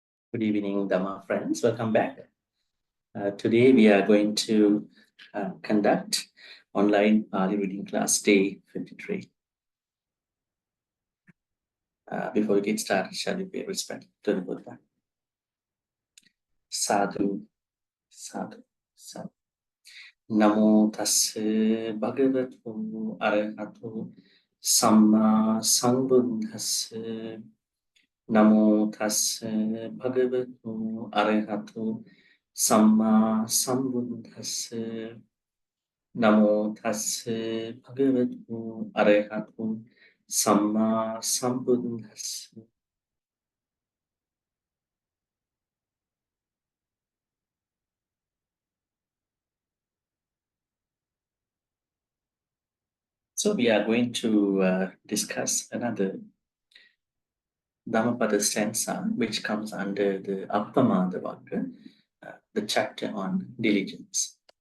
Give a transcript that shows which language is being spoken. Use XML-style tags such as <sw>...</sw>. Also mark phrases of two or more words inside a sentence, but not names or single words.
<en>Good evening, Dhamma friends. Welcome back. Today we are going to conduct online Pali reading class day 53. Before we get started, shall we pay respect to the Buddha?</en> <pi>Sadhu, sadhu, sadhu. Namo tassa bhagavato arahato samma sambuddhassa. Namo tassa bhagavato arahato samma sambuddhassa. Namo tassa bhagavato arahato samma sambuddhassa.</pi> <en>So we are going to discuss another Dhammapada stanza, which comes under the Appamada Vagga, the chapter on diligence.</en>